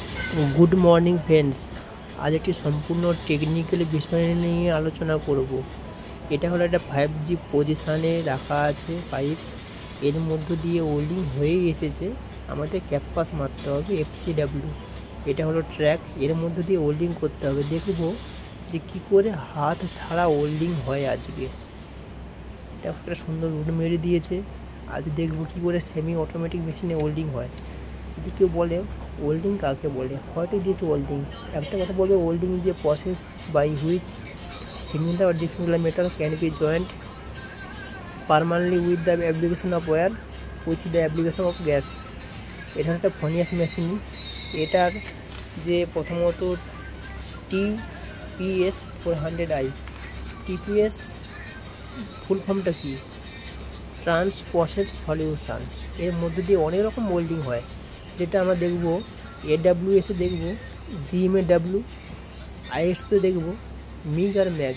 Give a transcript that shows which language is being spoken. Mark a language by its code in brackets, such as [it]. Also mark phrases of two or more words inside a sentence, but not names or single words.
[en] good morning friends. [bn] আজ এক সম্পূর্ণ টেকনিক্যাল বিষয় নিয়ে আলোচনা করব। এটা হলো একটা 5G পজিশনে রাখা আছে পাইপ, এর মধ্যে দিয়ে ওয়েল্ডিং হয়ে এসেছে। আমাদের ক্যাম্পাস মারতে হবে FCW। এটা হলো ট্র্যাক, এর মধ্যে দিয়ে ওয়েল্ডিং করতে হবে। দেখব যে কি করে হাত ছাড়া ওয়েল্ডিং হয়। আজকে এটা একটা সুন্দর রুট মেরে দিয়েছে। আজ দেখব কি করে [en] semi automatic [bn] মেশিনে ওয়েল্ডিং হয়। যদি কেউ বলে ওয়েল্ডিং কাকে বলে, [en] what is this welding, [bn] একটা কথা বলবে [en] welding is a process by which similar or dissimilar metal can be joined permanently with the application of wire with the application of gas। [bn] এটা একটা ফনিয়াস মেশিন। এটার যে প্রথমত TPS 400i, TPS ফুল ফর্মটা কি, [en] trans process solution. [bn] এর মধ্যে দিয়ে অনেক রকম ওয়েল্ডিং হয়, যেটা আমরা দেখব AWS-এ দেখব, GMAW, IS-তে দেখব, মিগ আর ম্যাগ।